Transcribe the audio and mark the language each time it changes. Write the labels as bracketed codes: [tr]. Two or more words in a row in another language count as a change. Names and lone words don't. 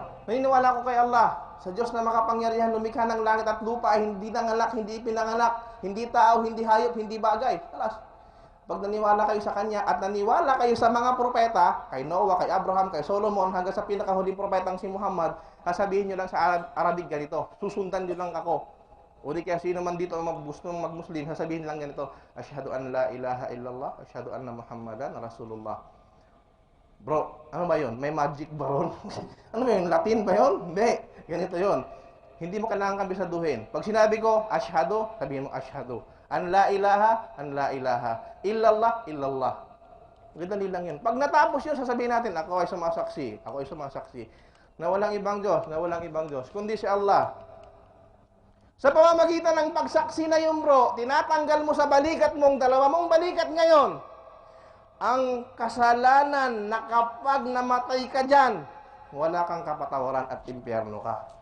[tl] Naniniwala ko kay Allah, sa Diyos na makapangyarihan, lumikha ng langit at lupa, hindi nangalak, hindi pinanganak, hindi tao, hindi hayop, hindi bagay. Alas, pag naniwala kayo sa Kanya at naniwala kayo sa mga propeta, kay Noah, kay Abraham, kay Solomon, hanggang sa pinakahuling propetang si Muhammad, sasabihin nyo lang sa Arabic ganito, susundan nyo lang ako. O di kaya sino man dito ang gusto mag-Muslim, sasabihin lang ganito, [ar] أشهد أن لا إله إلا الله أشهد أن محمدا رسول الله. [tl] Bro, ano ba yun? May magic ba ron? Ano ba yun? Latin ba yun? Hindi. Ganito yun. Hindi mo kailangan kabisaduhin. Pag sinabi ko, asyhadu, sabihin mo asyhadu. [ar] أن لا إله إلا الله إلا الله. [tl] Ganito lang yun. Pag natapos yun, sasabihin natin, ako ay sumasaksi, na walang ibang Diyos, kundi si Allah. Sa pamamagitan ng pagsaksi na yun, bro, tinatanggal mo sa balikat mong, dalawa mong balikat ngayon, ang kasalanan na kapag namatay ka dyan, wala kang kapatawaran at impyerno ka.